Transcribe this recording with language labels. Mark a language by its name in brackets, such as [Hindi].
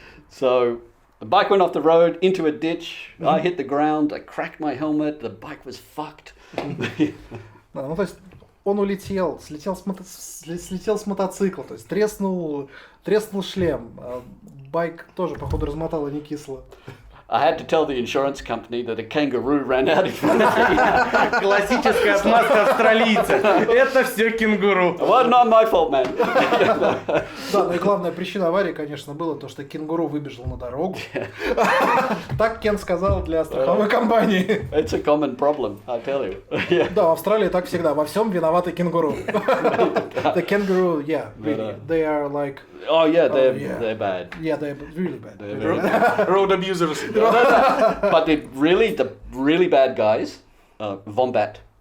[English] So the bike went off the road into a ditch. I hit the ground. I cracked my helmet. The bike was fucked. [Russian] Ну то есть он улетел, слетел с мотоцикла, то есть треснул шлем. Байк тоже, походу, размотало не кисло. [English] I had to tell the insurance company that a kangaroo ran out in front of me. [Russian] Классическая отмазка австралийца. Это все кенгуру. [English] Well, not my fault, man. [Russian] Да, ну и главная причина аварии, конечно, было то, что кенгуру выбежал на дорогу. Так Кен сказал для страховой компании. [English] It's a common problem, I tell you. [Russian] Да, в Австралии так всегда. Во всем виноваты кенгуру. [English] The kangaroo, yeah, really. They are like... Oh yeah, they're bad. Yeah, they're really bad. Road abusers. But the really bad guys, Wombat.